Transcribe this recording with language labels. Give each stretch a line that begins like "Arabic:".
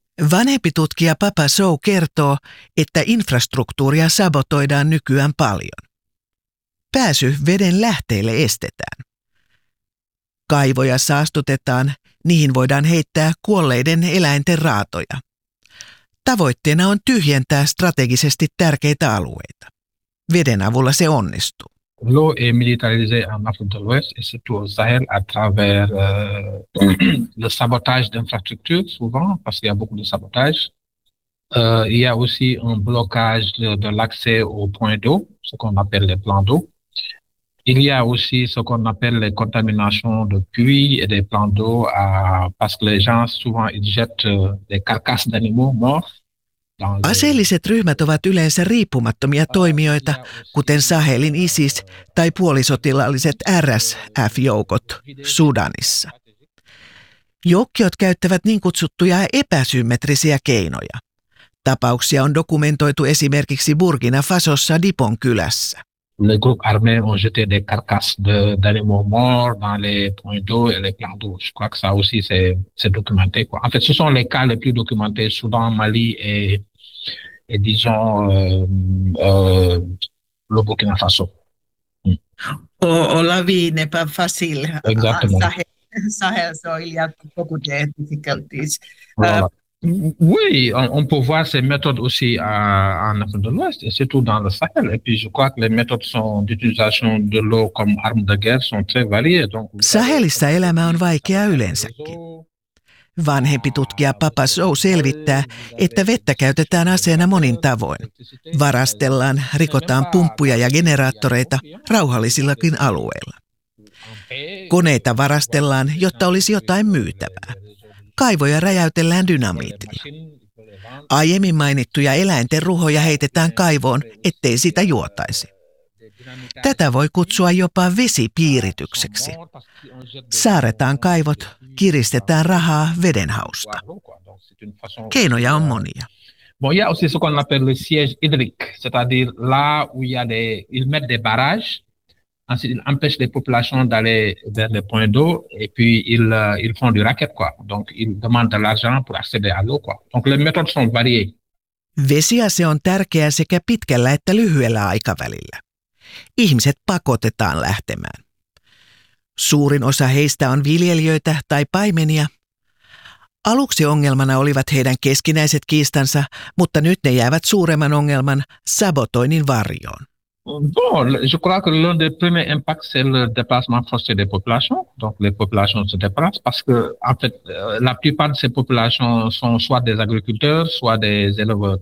Finnish: Vanhempi tutkija Papa Sow kertoo, että infrastruktuuria sabotoidaan nykyään paljon. Pääsy veden lähteille estetään. Kaivoja saastutetaan, niihin voidaan heittää kuolleiden eläinten raatoja. Tavoitteena on tyhjentää strategisesti tärkeitä alueita. Veden avulla se onnistuu.
French: Low et militarisé en Afrique de l'Ouest et surtout au Sahel à travers le sabotage d'infrastructures souvent parce qu'il y a beaucoup de sabotage. Il y a aussi un blocage de l'accès aux points d'eau, ce qu'on appelle les plans d'eau. Il y a aussi ce qu'on appelle les contaminations de puits et des plans d'eau parce que les gens souvent ils jettent des carcasses d'animaux morts.
Finnish: Aseelliset ryhmät ovat yleensä riippumattomia toimijoita, kuten Sahelin ISIS tai puolisotilaalliset RSF-joukot Sudanissa. Joukkiot käyttävät niin kutsuttuja epäsymmetrisiä keinoja. Tapauksia on dokumentoitu esimerkiksi Burkina Fasossa Dipon kylässä.
French: Les groupes armés ont jeté des carcasses d'animaux morts dans les points d'eau et les plans d'eau. Je crois que ça aussi c'est documenté quoi. En fait, ce sont les cas les plus documentés, Soudan, Mali et disons le Burkina Faso. Oh, la vie n'est pas facile. Exactement. Sahel, il y a beaucoup de difficultés. Oui, on peut voir ces méthodes aussi en Afrique de l'Ouest, et surtout dans le Sahel. Et puis je crois que les méthodes sont d'utilisation de l'eau comme arme de guerre sont très variées. Donc,
Finnish: Sahelissa elämä on vaikeaa yleensäkin. Vanhempi tutkija Papa Sow selvittää, että vettä käytetään aseena monin tavoin. Varastellaan, rikotaan pumppuja ja generaattoreita rauhallisillakin alueilla. Koneita varastellaan, jotta olisi jotain myytävää. Kaivoja räjäytellään dynamiitilla. Aiemmin mainittuja eläinten ruhoja heitetään kaivoon, ettei sitä juotaisi. Tätä voi kutsua jopa vesipiiritykseksi. Saaretaan kaivot, kiristetään rahaa vedenhausta. Keinoja on monia.
French: Bon, il y a aussi ce qu'on appelle le siège hydrique, c'est-à-dire là où il y a des, ils mettent des barrages, ensuite ils empêchent les populations d'aller vers les points d'eau et puis ils font du racket quoi. Donc ils demandent de l'argent pour accéder à l'eau quoi. Donc les méthodes sont variées.
Finnish: Vesiase on tärkeä sekä pitkällä että lyhyellä aikavälillä. Ihmiset pakotetaan lähtemään. Suurin osa heistä on viljelijöitä tai paimenia. Aluksi ongelmana olivat heidän keskinäiset kiistansa, mutta nyt ne jäävät suuremman ongelman sabotoinnin varjoon.
French: Bon, je crois que l'un des premiers impacts c'est le déplacement forcé des populations. Donc les populations se déplacent parce que en fait la plupart de ces populations sont soit des agriculteurs, soit des éleveurs.